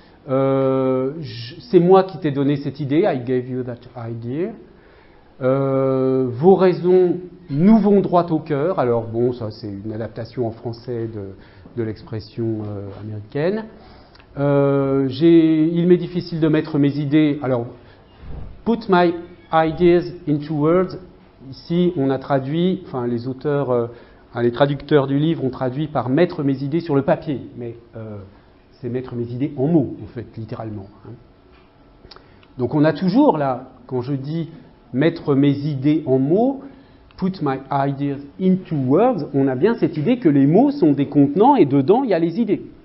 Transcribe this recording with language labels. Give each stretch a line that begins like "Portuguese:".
French: C'est moi qui t'ai donné cette idée.
English: I gave you that idea.
French: Vos raisons nous vont droit au cœur. Alors bon, ça c'est une adaptation en français de l'expression américaine. Il m'est difficile de mettre mes idées.
English: Alors, put my ideas into words.
French: Ici, on a traduit, enfin les auteurs, les traducteurs du livre ont traduit par mettre mes idées sur le papier. Mais c'est mettre mes idées en mots, en fait, littéralement. Donc on a toujours là, quand je dis mettre mes idées en mots,
English: put my ideas into words,
French: on a bien cette idée que les mots sont des contenants et dedans il y a les idées.